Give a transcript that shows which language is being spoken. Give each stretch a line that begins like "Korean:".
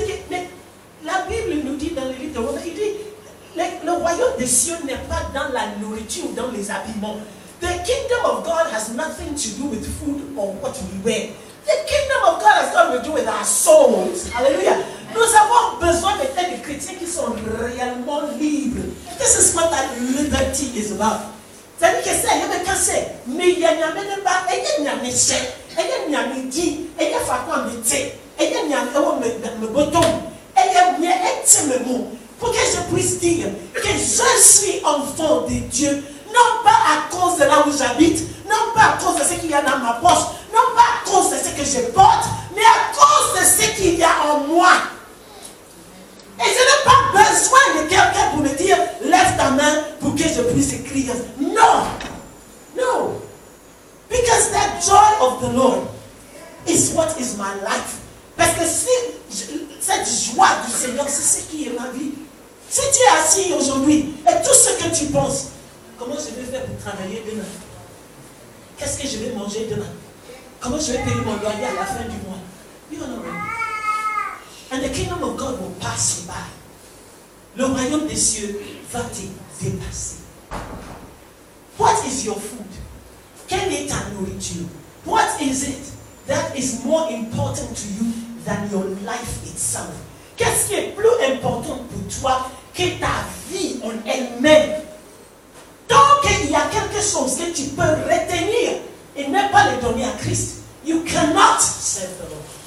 French: Mais la Bible nous dit dans le livre de Romains, il dit, le royaume des cieux n'est pas dans la nourriture ou dans les habillements.
English: The kingdom of God has nothing to do with food or what we wear. The kingdom of God has nothing to do with our souls. Hallelujah.
French: Nous avons besoin d'être des chrétiens qui sont réellement libres.
English: This is what that liberty is about.
French: C'est-à-dire que c'est, il y a des cassés, mais il y a pas, il y a des chèques, il y a des midi, il y a facon métier, il y a le bouton, il y a un mot. Pour que je puisse dire que je suis enfant de Dieu, non pas à cause de là où j'habite, non pas à cause de ce qu'il y a dans ma poche, non pas à cause de ce que je porte, mais à cause de ce qu'il y a en moi. Et je n'ai pas besoin de quelqu'un pour me dire, lève ta main pour que je puisse écrire. Non. No.
English: Because that joy of the Lord is what is my life.
French: Parce que cette joie du Seigneur, c'est ce qui est ma vie. Si tu es assis aujourd'hui et tout ce que tu penses, comment je vais faire pour travailler demain? Qu'est-ce que je vais manger demain? Comment je vais payer mon loyer à la fin du mois?
English: You don't know. And the kingdom of God will pass you by.
French: Le royaume des cieux va te dépasser.
English: What is your food?
French: Quelle est ta nourriture?
English: What is it that is more important to you than your life itself?
French: Qu'est-ce qui est plus important pour toi que ta vie en elle-même? Tant qu'il y a quelque chose que tu peux retenir et ne pas le donner à Christ,
English: you cannot serve the Lord.